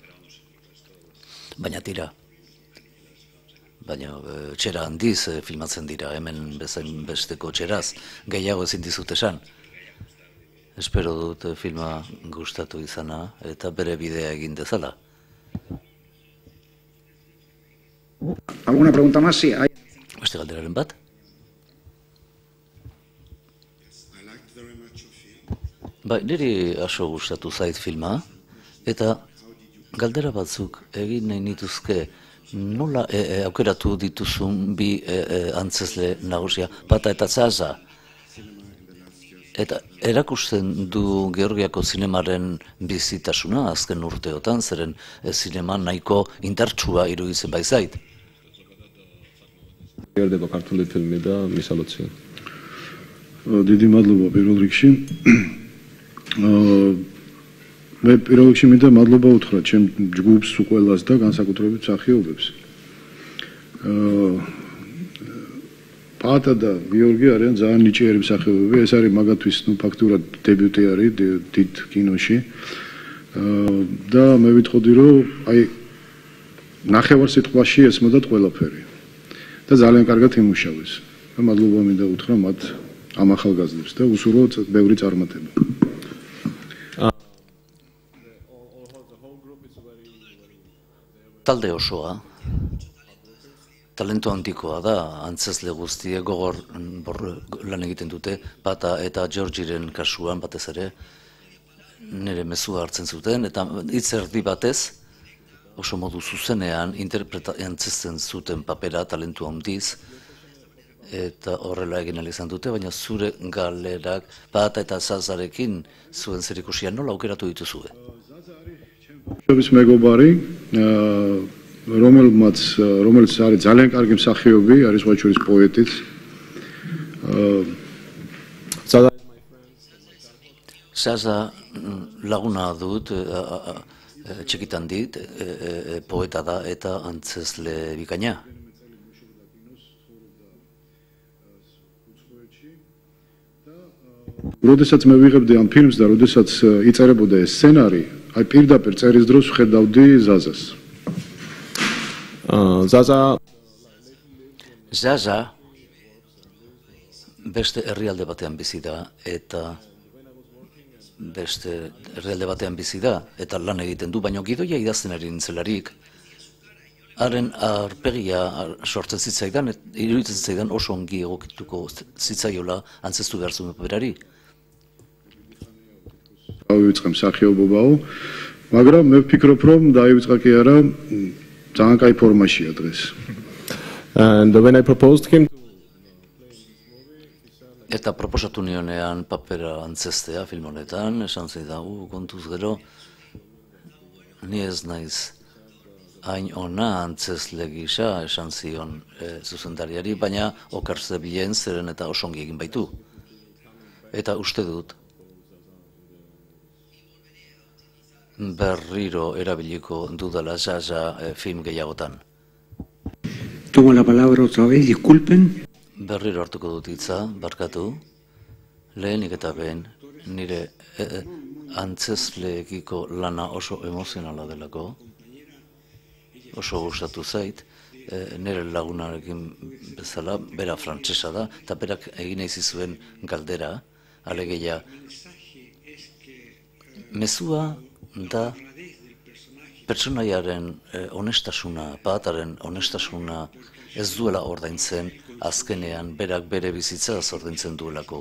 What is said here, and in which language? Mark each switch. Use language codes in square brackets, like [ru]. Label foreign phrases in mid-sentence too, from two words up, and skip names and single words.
[eu] Baina tira. Baina txera handiz filmatzen dira, hemen bezain besteko txeraz, gehiago ezin dizut esan. Espero dut filma gustatu izana eta bere bidea egin dezala. [es] ¿Alguna pregunta más? Sí. [eu] Beste galderaren bat? Niri aso gustatu zait filma, eta galdera batzuk egin nahi nituzke nola aukeratu dituzun bi antzezle nagusia, Pata eta Zaza. Eta erakusten du Georgiako zinemaren bizitasuna azken urteotan, zeren zinema nahiko indartsua iruditzen baizait. [ka] Erდება ქართული ფილმი და მისალოცია. დიდი მადლობა პირველ რიგში. მე პირველ რიგში მინდა მადლობა უთხრა ჩემ ჯგუფს უყველას და განსაკუთრებით მსახიობებს. Pata და გიორგი არიან ძალიან ნიჭიერი მსახიობები, ეს არის მაგათთვის ფაქტურად დებიუტი არის დიდ კინოში. და მე ვიტყოდი რომ ნახევარსიტყვაში ესმოდათ ყველაფერი. და ძალიან კარგად იმუშავეს. მადლობა მინდა უთხრა მათ ამ ახალგაზრდებს და უსურვოთ ბევრი წარმატება. [eu] Talde osoa, talentu handikoa da, antzezle guztie gogor lan egiten dute, Pata eta Georgiren kasuan batez ere, nire mezua hartzen zuten, eta hitz erdi batez, oso modu zuzenean antzesten zuten papera talentu handiz, eta horrela egin izan dute, baina zure galerak Pata eta Zazarekin zuen zerikusia nola aukeratu dituzue? [ka] შობის მეგობარი, რომელიც არის ძალიან კარგი მსახიობი, არის სხვა შორის პოეტიც. [eu] Zaza laguna dut, txikitan dit, poeta da eta antzezle bikaina. [ka] როდესაც მე ვიღებდი ამ ფილმს და როდესაც იწერებოდა ეს სცენარი, პირდაპირ წერის დროს ვხედავდი ზაზას. ზაზა [eu] Jaja beste herrialde batean bizi da eta beste herrialde batean bizi da eta lan egiten du, baina gidoia idazten ari nintzelarik haren aurpegia sortzen zitzaidan, iruditzen zitzaidan oso ongi egokituko zitzaiola antzestu behar zuen berari. [ka] Დავიწყე მსახიობობაო, მაგრამ მე ვფიქრობ, რომ დაივიწყა კი არა, ძალიან კაი ფორმაშია დღეს. [en] And when I proposed him [eu] Eta proposatu nionean papera antzestea film honetan, esan zidan, kontuz gero, ni ez naiz hain ona antzesle gisa, esan zion zuzendariari, baina okar zebilen zeren eta oso ongi egin baitu. Eta uste dut, berriro erabiliko dudala Jaja film gehiagotan. [es] Tomo la palabra otra vez, disculpen. [eu] Berriro hartuko dut hitza, barkatu. Lehenik eta behin, nire antzesleekiko lana oso emozionala delako. Oso gustatu zait, nire lagunarekin bezala, bera frantsesa da, eta berak egin zuen galdera, alegeia, mezua da pertsonaiaren honestasuna, bataren honestasuna ez duela ordaintzen, azkenean berak bere bizitza ordaintzen duelako.